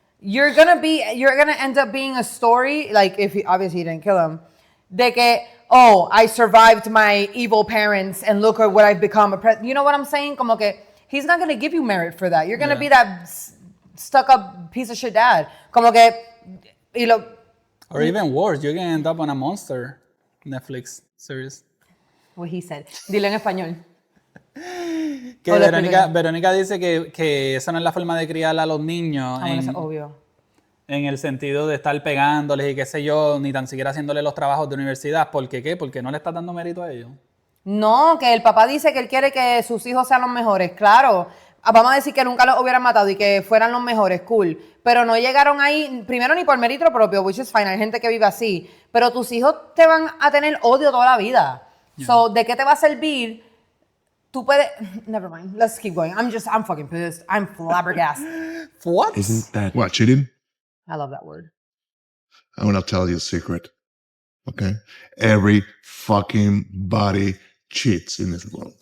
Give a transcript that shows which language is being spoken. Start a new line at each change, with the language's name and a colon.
English: You're gonna end up being a story, like if he obviously didn't kill him, de que, oh, I survived my evil parents and look at what I've become. You know what I'm saying? Como que he's not gonna give you merit for that. You're gonna be that stuck up piece of shit dad.
Spanish: Como que,
English: Or even worse, you're gonna end up on a monster Netflix series. what he said. Dilo en español.
Spanish: Que Hola, Verónica dice que esa no es la forma de criar a los niños. Bueno, eso es obvio. En el sentido de estar pegándoles y qué sé yo, ni tan siquiera haciéndole los trabajos de universidad. ¿Por qué? Porque no le estás dando mérito a ellos. No, que el papá dice que él quiere que sus hijos sean los mejores. Claro, vamos a decir que nunca los hubieran matado y que fueran los mejores, cool. Pero no llegaron ahí, primero ni por mérito propio, which is fine, hay gente que vive así. Pero tus hijos te van a tener odio toda la vida. So, ¿de qué te va a servir? Tú puedes...
English: Never mind, let's keep going. I'm fucking pissed. I'm flabbergasted. What? Isn't that what, cheating? I love that word. I want to tell you a secret. Okay? Every fucking body cheats in this world.